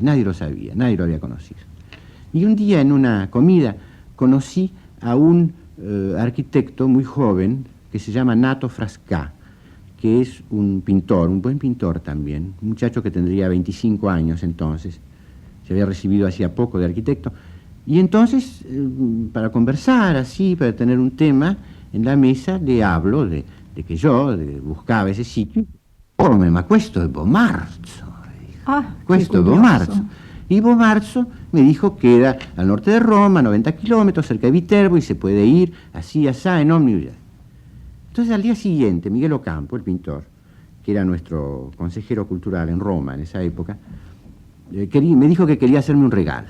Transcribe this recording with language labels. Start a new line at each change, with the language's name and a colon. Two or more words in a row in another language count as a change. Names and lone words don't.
Spanish: Nadie lo sabía, nadie lo había conocido. Y un día en una comida conocí a un arquitecto muy joven que se llama Nato Frascà, que es un pintor, un buen pintor también, un muchacho que tendría 25 años entonces, se había recibido hacía poco de arquitecto, y entonces, para conversar así, para tener un tema en la mesa, le hablo de que yo buscaba ese sitio.
Italian: Ma questo è Bomarzo. Questo è Bomarzo.
Spanish: Y Bomarzo me dijo que era al norte de Roma, 90 kilómetros, cerca de Viterbo, y se puede ir así, asá, en ómnibus. Entonces al día siguiente, Miguel Ocampo, el pintor, que era nuestro consejero cultural en Roma en esa época, me dijo que quería hacerme un regalo.